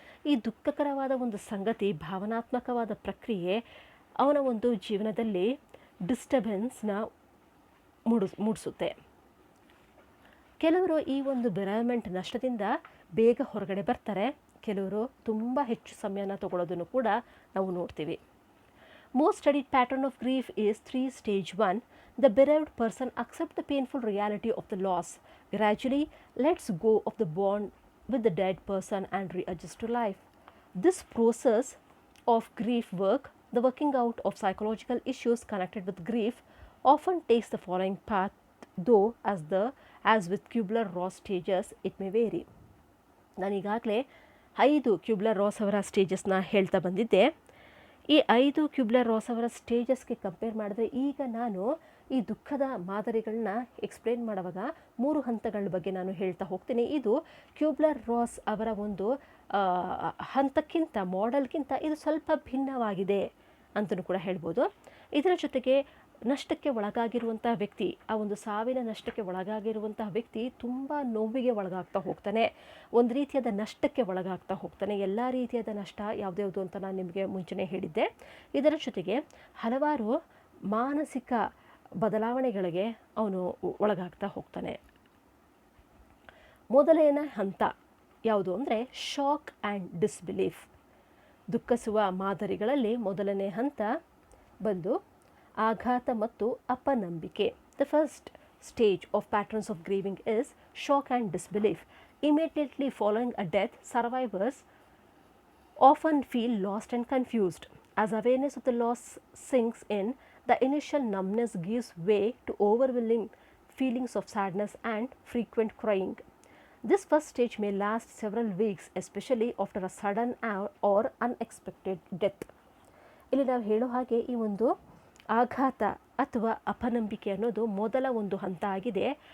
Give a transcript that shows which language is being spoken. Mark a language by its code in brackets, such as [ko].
[kn] ಈ ದುಃಖಕರವಾದ ಒಂದು ಸಂಗತಿ, ಭಾವನಾತ್ಮಕವಾದ ಪ್ರಕ್ರಿಯೆ ಅವನ ಒಂದು ಜೀವನದಲ್ಲಿ ಡಿಸ್ಟರ್ಬೆನ್ಸ್ನ ಮೂಡಿಸುತ್ತೆ. ಕೆಲವರು ಈ ಒಂದು ಬೆರೆವ್ಮೆಂಟ್ ನಷ್ಟದಿಂದ ಬೇಗ ಹೊರಗಡೆ ಬರ್ತಾರೆ, ಕೆಲವರು ತುಂಬ ಹೆಚ್ಚು ಸಮಯನ ತಗೊಳ್ಳೋದನ್ನು ಕೂಡ ನಾವು ನೋಡ್ತೀವಿ. [en] Most studied pattern of grief is 3 stage 1. The bereaved person accepts the painful reality of the loss, gradually lets go of the bond with the dead person and readjusts to life. This process of grief work, the working out of psychological issues connected with grief, often takes the following path, though as with Kubler-Ross stages it may vary. [kn] ನಾನೀಗಾಗಲೇ 5 ಕ್ಯೂಬ್ಲರ್-ರಾಸ್ ಅವರ ಸ್ಟೇಜಸ್ನ ಹೇಳ್ತಾ ಬಂದಿದ್ದೆ. ಈ 5 ಕ್ಯೂಬ್ಲರ್-ರಾಸ್ ಅವರ ಸ್ಟೇಜಸ್ಗೆ compare ಮಾಡಿದ್ರೆ ಈಗ ನಾನು ಈ ದುಃಖದ ಮಾದರಿಗಳನ್ನ ಎಕ್ಸ್ಪ್ಲೇನ್ ಮಾಡುವಾಗ 3 ಹಂತಗಳ ಬಗ್ಗೆ ನಾನು ಹೇಳ್ತಾ ಹೋಗ್ತೀನಿ. ಇದು ಕ್ಯೂಬ್ಲರ್-ರಾಸ್ ಅವರ ಒಂದು ಹಂತಕ್ಕಿಂತ, ಮಾಡೆಲ್ಗಿಂತ ಇದು ಸ್ವಲ್ಪ ಭಿನ್ನವಾಗಿದೆ ಅಂತಲೂ ಕೂಡ ಹೇಳ್ಬೋದು. ಇದರ ಜೊತೆಗೆ ನಷ್ಟಕ್ಕೆ ಒಳಗಾಗಿರುವಂತಹ ವ್ಯಕ್ತಿ, ಆ ಒಂದು ಸಾವಿನ ನಷ್ಟಕ್ಕೆ ಒಳಗಾಗಿರುವಂತಹ ವ್ಯಕ್ತಿ ತುಂಬ ನೋವಿಗೆ ಒಳಗಾಗ್ತಾ ಹೋಗ್ತಾನೆ, ಒಂದು ರೀತಿಯಾದ ನಷ್ಟಕ್ಕೆ ಒಳಗಾಗ್ತಾ ಹೋಗ್ತಾನೆ. ಎಲ್ಲ ರೀತಿಯಾದ ನಷ್ಟ ಯಾವುದ್ಯಾವುದು ಅಂತ ನಾನು ನಿಮಗೆ ಮುಂಚೆನೇ ಹೇಳಿದ್ದೆ. ಇದರ ಜೊತೆಗೆ ಹಲವಾರು ಮಾನಸಿಕ ಬದಲಾವಣೆಗಳಿಗೆ ಅವನು ಒಳಗಾಗ್ತಾ ಹೋಗ್ತಾನೆ. ಮೊದಲನೇ ಹಂತ ಯಾವುದು ಅಂದರೆ ಶಾಕ್ ಆ್ಯಂಡ್ ಡಿಸ್ಬಿಲೀಫ್. ದುಃಖಿಸುವ ಮಾದರಿಗಳಲ್ಲಿ ಮೊದಲನೇ ಹಂತ ಬಂದು ಆಘಾತ ಮತ್ತು ಅಪನಂಬಿಕೆ. [en] The first stage of patterns of grieving is shock and disbelief. Immediately following a death, survivors often feel lost and confused. As awareness of the loss sinks in, the initial numbness gives way to overwhelming feelings of sadness and frequent crying. This first stage may last several weeks, especially after a sudden or unexpected death. [kn] ಇಲ್ಲಿ ನಾವು ಹೇಳೋ ಹಾಗೆ ಈ ಒಂದು ಆಘಾತ ಅಥವಾ ಅಪನಂಬಿಕೆ ಅನ್ನೋದು ಮೊದಲ ಒಂದು ಹಂತ ಆಗಿದೆ.